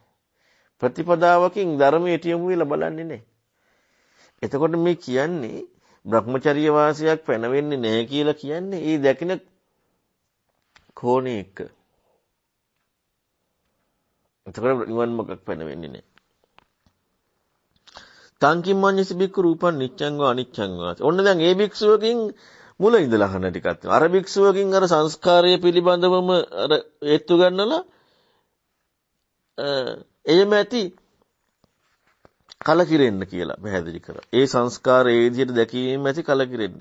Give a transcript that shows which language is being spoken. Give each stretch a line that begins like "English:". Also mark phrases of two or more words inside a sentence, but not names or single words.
Sinhala: ප්‍රතිපදාවකින් ධර්මයට යොමු වෙලා බලන්නේ නැහැ. එතකොට මේ කියන්නේ බ්‍රහ්මචර්ය වාසයක් පැනවෙන්නේ නැහැ කියලා කියන්නේ ඒ දැකින කෝණේ එක. එතකොට නිවන් මාර්ගයක් පැනවෙන්නේ නැහැ.
Pali: තංකිම්මඤ්ඤසි බික්ඛු රූපං නිච්ඡං වා අනිච්ඡං වා.
Sinhala: ඔන්න දැන් ඒ භික්ෂුවකින් මුල ඉඳලා අහන ටිකක් තියෙනවා. අර භික්ෂුවකින් අර සංස්කාරය පිළිබඳවම අර හේතු ගන්නලා එහෙම ඇති කලකිරෙන්න කියලා පැහැදිලි කරා. ඒ සංස්කාර ඒ විදිහට දැකීම ඇති කලකිරෙන්න.